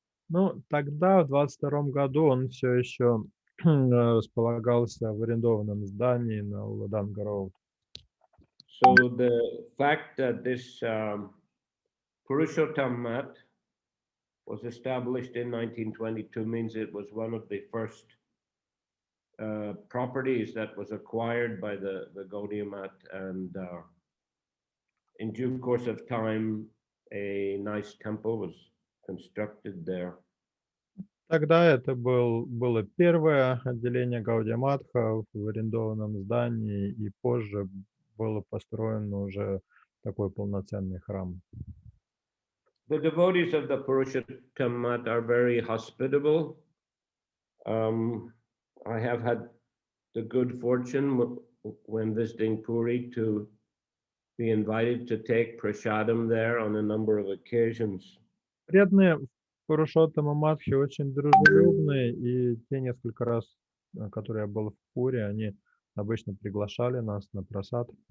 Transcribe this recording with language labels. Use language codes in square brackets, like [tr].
[ru] Ну, тогда, в 22 году, он все еще располагался в арендованном здании на Уттаданга Роуд. [en] So the fact that this Purushottam Mat was established in 1922 means it was one of the first properties that was acquired by the Gaudiya Mat, and in due course of time, a nice temple was constructed there. [ru] Тогда это было первое отделение Гаудия Матха в арендованном здании, и позже было построено уже такой полноценный храм. [en] The devotees of the Purushottam Mat are very hospitable. I have had the good fortune when visiting Puri to be invited to take prasadam there on a number of occasions. [ru] Преданные Пурушоттама Матхи очень дружелюбные, и те несколько раз, которые я был в Пуре, они обычно приглашали нас на просад.